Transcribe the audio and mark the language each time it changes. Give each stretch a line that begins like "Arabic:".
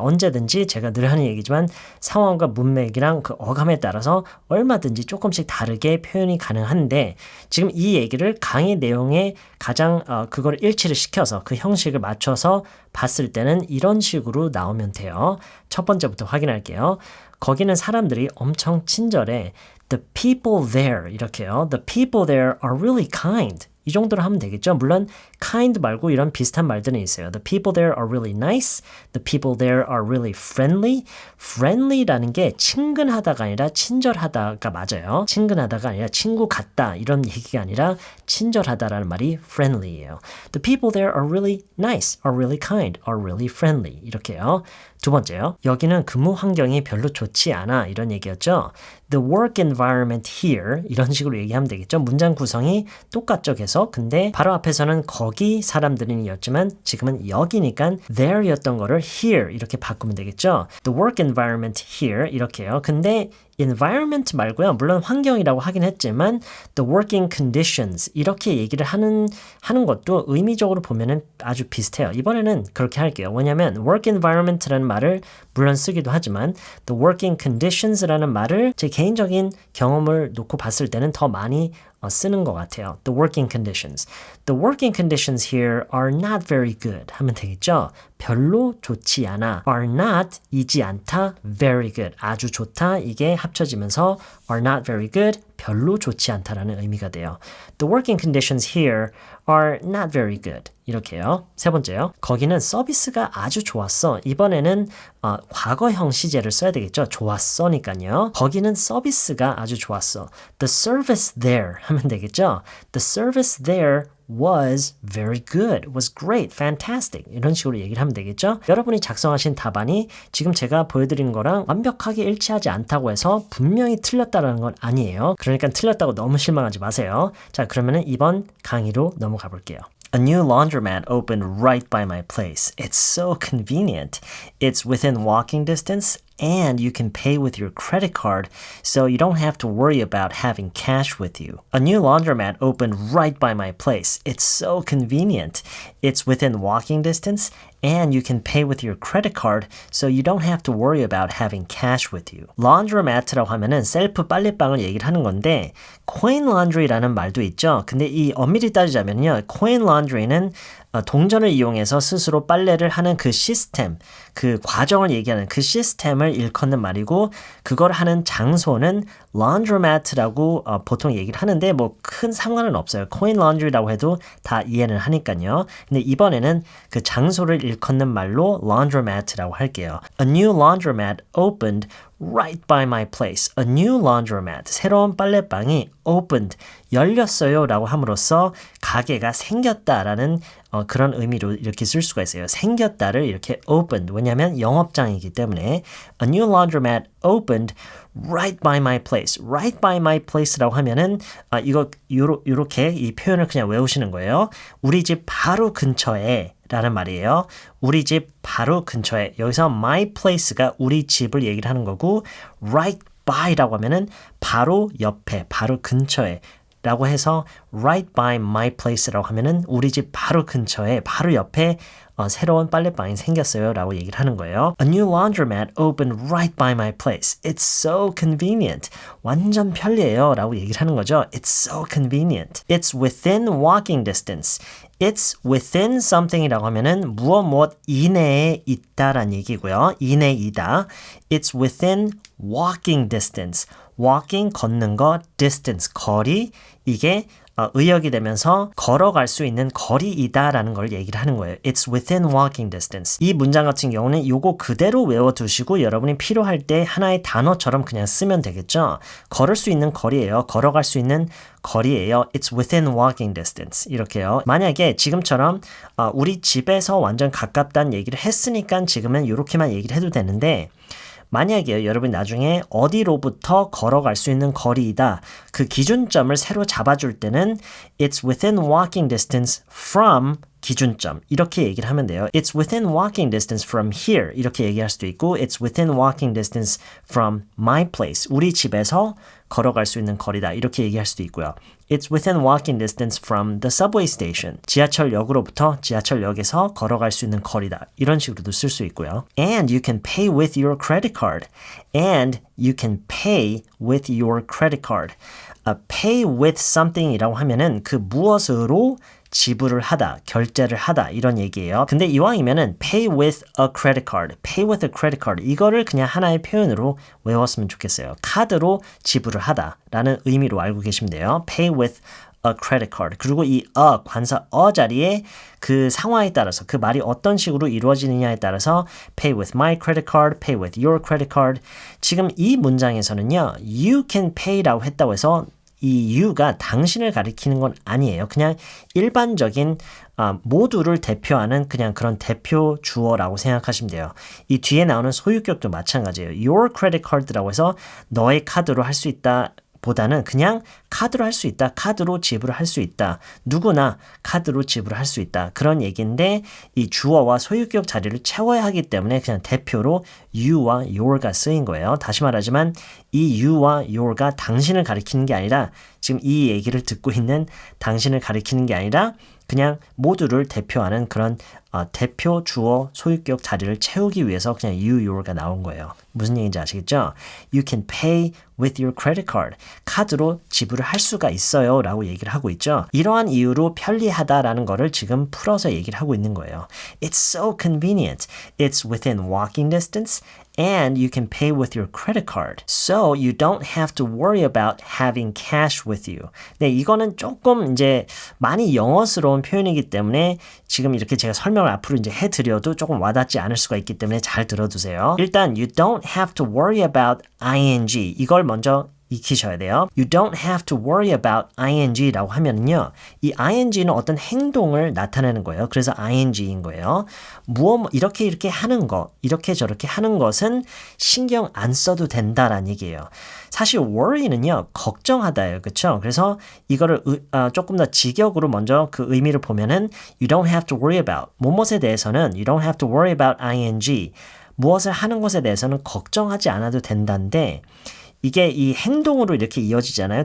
Korean: 언제든지 제가 늘 하는 얘기지만 상황과 문맥이랑 그 어감에 따라서 얼마든지 조금씩 다르게 표현이 가능한데 지금 이 얘기를 강의 내용에 가장 그걸 일치를 시켜서 그 형식을 맞춰서 봤을 때는 이런 식으로 나오면 돼요. 첫 번째부터 확인할게요. 거기는 사람들이 엄청 친절해.
English: The people there
Korean: 이렇게요.
English: The people there are really kind.
Korean: 이 정도로 하면 되겠죠. 물론 kind 말고 이런 비슷한 말들은 있어요.
English: The people there are really nice. The people there are really friendly.
Korean: friendly라는 게 친근하다가 아니라 친절하다가 맞아요. 친근하다가 아니라 친구 같다 이런 얘기가 아니라 친절하다라는 말이 friendly예요.
English: The people there are really nice, are really kind, are really friendly
Korean: 이렇게요. 두 번째요. 여기는 근무 환경이 별로 좋지 않아 이런 얘기였죠.
English: The work environment here
Korean: 이런 식으로 얘기하면 되겠죠. 문장 구성이 똑같죠 계속. 근데 바로 앞에서는 거기 사람들이었지만 지금은 여기니까 there였던 거를 here 이렇게 바꾸면 되겠죠.
English: The work environment here 이렇게요.
Korean: 근데 environment 말고요. 물론 환경이라고 하긴 했지만
English: the working conditions
Korean: 이렇게 얘기를 하는 것도 의미적으로 보면은 아주 비슷해요. 이번에는 그렇게 할게요. 왜냐하면 work environment라는 말을 물론 쓰기도 하지만
English: the working conditions
Korean: 라는 말을 제 개인적인 경험을 놓고 봤을 때는 더 많이 쓰는 것 같아요.
English: The working conditions. The working conditions here are not very good
Korean: 하면 되겠죠. 별로 좋지 않아. are not 이지 않다. very good 아주 좋다. 이게 합쳐지면서
English: are not very good
Korean: 별로 좋지 않다라는 의미가 돼요.
English: The working conditions here are not very good.
Korean: 이렇게요. 세 번째요. 거기는 서비스가 아주 좋았어. 이번에는 과거형 시제를 써야 되겠죠. 좋았어니까요. 거기는 서비스가 아주 좋았어.
English: The service there
Korean: 하면 되겠죠.
English: The service there was very good, was great, fantastic
Korean: 이런 식으로 얘기를 하면 되겠죠. 여러분이 작성하신 답안이 지금 제가 보여드린 거랑 완벽하게 일치하지 않다고 해서 분명히 틀렸다는 건 아니에요. 그러니까 틀렸다고 너무 실망하지 마세요. 자, 그러면은 이번 강의로 넘어가 볼게요.
English: A new laundromat opened right by my place. It's so convenient. It's within walking distance and you can pay with your credit card so you don't have to worry about having cash with you. A new laundromat opened right by my place. It's so convenient. It's within walking distance and you can pay with your credit card so you don't have to worry about having cash with you.
Korean: laundromat라고 하면은 셀프 빨래방을 얘기를 하는 건데 coin laundry라는 말도 있죠. 근데 이 엄밀히 따지자면요. coin laundry는 동전을 이용해서 스스로 빨래를 하는 그 시스템, 그 과정을 얘기하는 그 시스템을 일컫는 말이고 그걸 하는 장소는 laundromat라고 보통 얘기를 하는데 뭐 큰 상관은 없어요. coin laundry라고 해도 다 이해는 하니까요. 근데 이번에는 그 장소를 일컫는 말로 laundromat라고 할게요.
English: A new laundromat opened right by my place. A new laundromat.
Korean: 새로운 빨래방이 opened. 열렸어요 라고 함으로써 가게가 생겼다라는 그런 의미로 이렇게 쓸 수가 있어요. 생겼다를 이렇게 opened. 왜냐하면 영업장이기 때문에
English: A new laundromat opened right by my place. right by my place
Korean: 라고 하면은 요렇게 이 표현을 그냥 외우시는 거예요. 우리 집 바로 근처에 라는 말이에요. 우리 집 바로 근처에. 여기서 my place가 우리 집을 얘기를 하는 거고 right by라고 하면은 바로 옆에, 바로 근처에 라고 해서
English: right by my place
Korean: 라고 하면은 우리 집 바로 근처에, 바로 옆에 새로운 빨래방이 생겼어요 라고 얘기를 하는 거예요.
English: A new laundromat opened right by my place. It's so convenient.
Korean: 완전 편리해요 라고 얘기를 하는 거죠.
English: It's so convenient. It's within walking distance.
Korean: It's within something이라고 하면은 무엇 이내에 있다란 얘기고요. 이내이다.
English: It's within walking distance.
Korean: walking 걷는 거, distance 거리 이게 의역이 되면서 걸어갈 수 있는 거리이다라는 걸 얘기를 하는 거예요.
English: It's within walking distance.
Korean: 이 문장 같은 경우는 요거 그대로 외워두시고 여러분이 필요할 때 하나의 단어처럼 그냥 쓰면 되겠죠. 걸을 수 있는 거리예요. 걸어갈 수 있는 거리예요.
English: It's within walking distance.
Korean: 이렇게요. 만약에 지금처럼 우리 집에서 완전 가깝다는 얘기를 했으니까 지금은 이렇게만 얘기를 해도 되는데 만약에 여러분 나중에 어디로부터 걸어갈 수 있는 거리이다. 그 기준점을 새로 잡아줄 때는
English: It's within walking distance from
Korean: 기준점 이렇게 얘기를 하면 돼요.
English: It's within walking distance from here
Korean: 이렇게 얘기할 수도 있고
English: It's within walking distance from my place
Korean: 우리 집에서 걸어갈 수 있는 거리다 이렇게 얘기할 수도 있고요.
English: It's within walking distance from the subway station
Korean: 지하철역으로부터 지하철역에서 걸어갈 수 있는 거리다 이런 식으로도 쓸 수 있고요.
English: And you can pay with your credit card And you can pay with your credit card pay with something이라고 하면은
Korean: 그 무엇으로 지불을 하다, 결제를 하다 이런 얘기예요. 근데 이왕이면은 pay with a credit card, pay with a credit card 이거를 그냥 하나의 표현으로 외웠으면 좋겠어요. 카드로 지불을 하다라는 의미로 알고 계시면 돼요.
English: pay with a credit card.
Korean: 그리고 이 관사 자리에 그 상황에 따라서 그 말이 어떤 식으로 이루어지느냐에 따라서
English: pay with my credit card, pay with your credit card.
Korean: 지금 이 문장에서는요. you can pay라고 했다고 해서 이 you가 당신을 가리키는 건 아니에요. 그냥 일반적인 모두를 대표하는 그냥 그런 대표 주어라고 생각하시면 돼요. 이 뒤에 나오는 소유격도 마찬가지예요.
English: Your credit card
Korean: 라고 해서 너의 카드로 할 수 있다 보다는 그냥 카드로 할 수 있다. 카드로 지불을 할 수 있다. 누구나 카드로 지불을 할 수 있다. 그런 얘기인데 이 주어와 소유격 자리를 채워야 하기 때문에 그냥 대표로 you와 your가 쓰인 거예요. 다시 말하지만 이 you와 your가 당신을 가리키는 게 아니라 지금 이 얘기를 듣고 있는 당신을 가리키는 게 아니라 그냥 모두를 대표하는 그런 대표 주어 소유격 자리를 채우기 위해서 그냥 you, your가 나온 거예요. 무슨 얘기인지 아시겠죠?
English: You can pay with your credit card.
Korean: 카드로 지불을 할 수가 있어요 라고 얘기를 하고 있죠. 이러한 이유로 편리하다라는 거를 지금 풀어서 얘기를 하고 있는 거예요.
English: It's so convenient. It's within walking distance and you can pay with your credit card. So you don't have to worry about having cash with you.
Korean: 네, 이거는 조금 이제 많이 영어스러운 표현이기 때문에 지금 이렇게 제가 설명을 앞으로 이제 해드려도 조금 와닿지 않을 수가 있기 때문에 잘 들어두세요. 일단 you don't have to worry about ing 이걸 먼저 익히셔야 돼요.
English: You don't have to worry about ing라고 하면은요.
Korean: 이 ing는 어떤 행동을 나타내는 거예요. 그래서 ing인 거예요. 이렇게 하는 거, 이렇게 저렇게 하는 것은 신경 안 써도 된다라는 얘기예요. 사실 worry는요. 걱정하다예요. 그렇죠? 그래서 이거를 조금 더 직역으로 먼저 그 의미를 보면은
English: you don't have to worry about
Korean: 무엇에 대해서는 you don't have to worry about ing 무엇을 하는 것에 대해서는 걱정하지 않아도 된다인데 이게 이 행동으로 이렇게 이어지잖아요.